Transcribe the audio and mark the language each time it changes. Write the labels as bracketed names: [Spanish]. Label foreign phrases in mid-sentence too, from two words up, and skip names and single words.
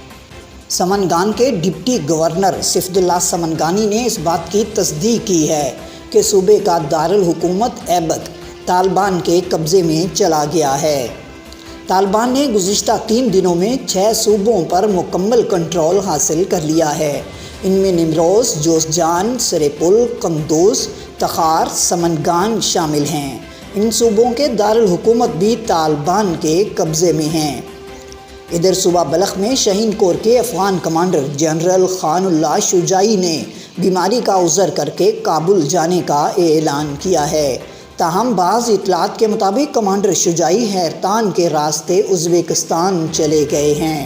[Urdu] سمنگان کے ڈپٹی گورنر صفت اللہ سمنگانی نے اس بات کی تصدیق کی ہے کہ صوبے کا دارالحکومت ایبک طالبان کے قبضے میں چلا گیا ہے۔ طالبان نے گزشتہ 3 دنوں میں 6 صوبوں پر مکمل کنٹرول حاصل کر لیا ہے۔ ان میں نیمروز، جوزجان، سریپل، قندوز، تخار، سمنگان شامل ہیں۔ ان صوبوں کے دارالحکومت بھی طالبان کے قبضے میں ہیں۔ ادھر صوبہ بلخ میں شاہین کور کے افغان کمانڈر جنرل خان اللہ شجاعی نے بیماری کا عذر کر کے کابل جانے کا اعلان کیا ہے۔ تاہم بعض اطلاعات کے مطابق کمانڈر شجاعی حیرتان کے راستے ازبکستان چلے گئے ہیں۔